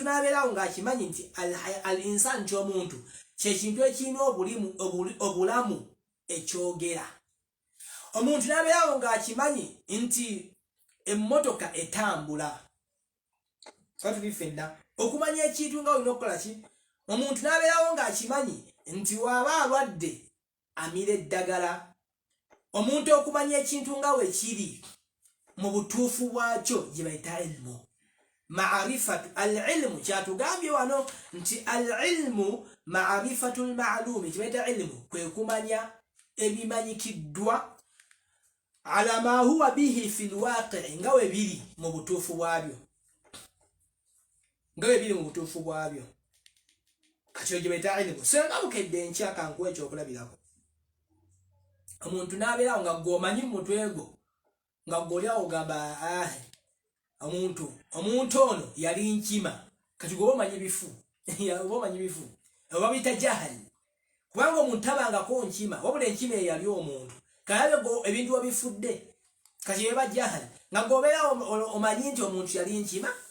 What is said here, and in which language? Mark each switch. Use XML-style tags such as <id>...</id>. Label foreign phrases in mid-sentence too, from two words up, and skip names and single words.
<lg>n'abeerawo ng'akimanyi nti</lg> <ar>الإنسان</ar> <lg>nti omuntu kyekintu ekirina obulamu ekyogera omuntu n'abeerawo ng'akimanyi nti emmotoka etambula katuli fenna okumanya ekintu nga olina okukola ki omuntu n'abeerawo ng'akimanyi nti waaba alwadde amira eddagala omuntu okumanya ekintu nga we kiri mu butuufu bwakyo gye bayita</lg> <ar>علم معرفة العلم</ar> <lg>kyatugambye wano nti</lg> <ar>العلم معرفة المعلوم</ar> <lg>kibaita ilmu kwe kumanya ebimanyikiddwa</lg> <ar>على ما هو به في الواقع</ar> <lg>nga we biri mu butuufu bwabyo kati gye bayita ilmu senga bukedde nkya kankuwa ekyokulabirako omuntu n'abeerawo nga gwomanyi mu mutwe gwo nga gwolyawo ogamba omuntu ono yali nkima kati gwoba omanyi bifu oba biyita jahali kubanga omuntu tabangako nkima wabula enkima eyo yali omuntu kalabe ebintu wabifudde kati eba jahali nga gwobeera omanyi nti omuntu yali nkima</lg>